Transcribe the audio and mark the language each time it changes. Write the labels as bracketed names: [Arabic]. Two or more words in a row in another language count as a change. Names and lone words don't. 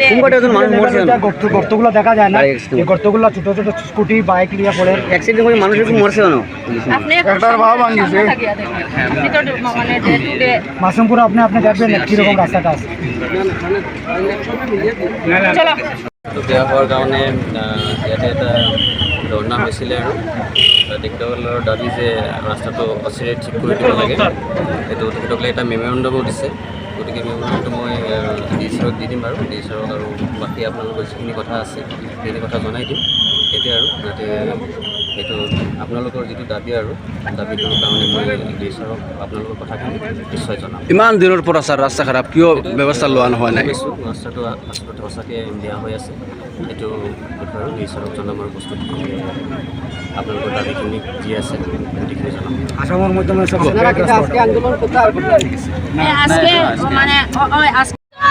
[Bangla] মানুষ মরছে গর্তগুলো দেখা যায় না গাড়ি accident এই গর্তগুলো ছোট ছোট স্কুটি বাইক নিয়ে পড়ে অ্যাক্সিডেন্ট করে মানুষ একটু মরছে কেন আপনি একটার ভাব ভাঙিছে মানে [English] day to day [Bangla] মাসুমপুর আপনি আপনি দেখবেন কীরকম রাস্তাটা আছে চলো [Assamese] বেয়া হোৱাৰ কাৰণে ইয়াতে এটা ধৰ্ণা হৈছিলে আৰু তেখেতসকলৰ দাবী যে ৰাস্তাটো অচিৰে ঠিক কৰি দিব লাগে সেইটো তেখেতসকলে এটা মেমৰেণ্ডমো দিছে গতিকে মেমৰেণ্ডমটো মই ডি ছাৰক দি দিম বাৰু ডি ছাৰক আৰু বাকী আপোনালোকৰ যিখিনি কথা আছে সেইখিনি কথা জনাই দিম এতিয়া আৰু যাতে সেইটো আপোনালোকৰ যিটো দাবী আৰু দাবীটোৰ কাৰণে মই ডি ছাৰক আপোনালোকৰ কথাখিনি নিশ্চয় জনাম ইমান দিনৰ পৰা ছাৰ ৰাস্তা খাৰাপ কিয় ব্যৱস্থা লোৱা নহয় নাই কৈছোঁ ৰাস্তাটো আচলতে সঁচাকৈ বেয়া হৈ আছে এইটো বিষয়ে আৰু ডি ছাৰক জনাম আৰু বস্তুটো আপোনালোকৰ দাবীখিনি যি আছে গোটেইখিনি জনাম [Bangla] আসামের মধ্যে আজকে মানে আজকে